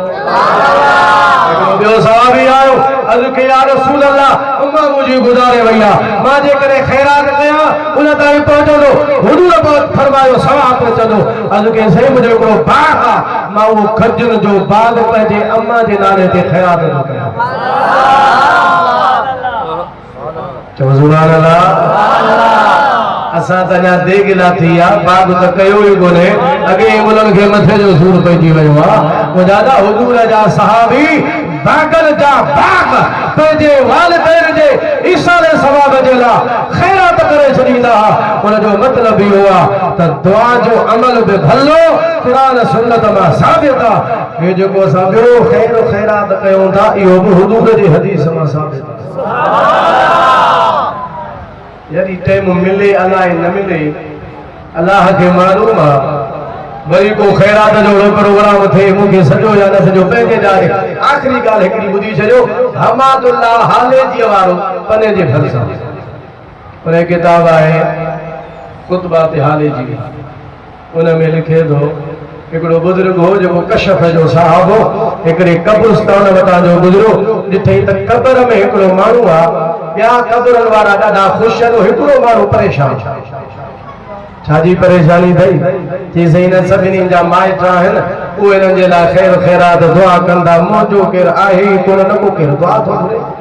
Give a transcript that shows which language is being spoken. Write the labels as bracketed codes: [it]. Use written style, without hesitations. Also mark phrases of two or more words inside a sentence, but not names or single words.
[sd] ॿियो सहाबी आयो अर्ज़ कई या रसूल अल्लाह अम्मा मुझे गुज़ारे भैया मां जे करे खैरात कया उन ताईं पहुचंदो हुजूर फरमायो सवाब पहुचंदो अर्ज़ कई सही मुझे हिकिड़ो बाग आहे मां उहो खजूर जो बाग पंहिंजे अम्मा जे नाले ते खैरात थो कयां चओ सुभान अल्लाह असा तजा देगिला थी आ बाग त कयो ही कोने अगे मुलन के मथे जो सूर पइजी वयो आ वो दादा हुजूर जा सहाबी बागल जा बाग पंहिंजे वालिदैन जे ईसाले सवाब जे ला खैरात करे छॾींदा उन जो मतलब इहो आहे त दुआ जो अमल बि भलो क़ुरान सुन्नत मां साबित आहे हे जेको असां ॿियो खैर खैरात कयूं था इहो बि हुजूर जी हदीस मां साबित आहे यदि टाइम मिले अलाए न मिले अल्लाह के मालूम आहे वरी को खैरात जो प्रोग्राम थे मुझे सजो या न सजो पंहिंजे जाए आखिरी ॻाल्हि हिकिड़ी ॿुधी छॾियो हमादुल्लाह हालेजी वारो पने जे फलसा उन किताब आहे कुतबात हालेजी उन में लिखे थो हिकिड़ो बुजुर्ग हो जेको कशफ जो साहब हो हिकिड़े कब्रिस्तान वटां जो गुज़रो जिथे त कब्र में हिकिड़ो माण्हू आहे ॿिया कब्रनि वारा ॾाढा ख़ुशि आहिनि हिकिड़ो माण्हू परेशान छाजी परेशानी थई चई सही न सभिनी जा माइट आहिनि उहे हिननि जे लाइ खैर खैरात दुआ कंदा मौजो केरु आहे ई कोन न को केरु दुआ थो घुरे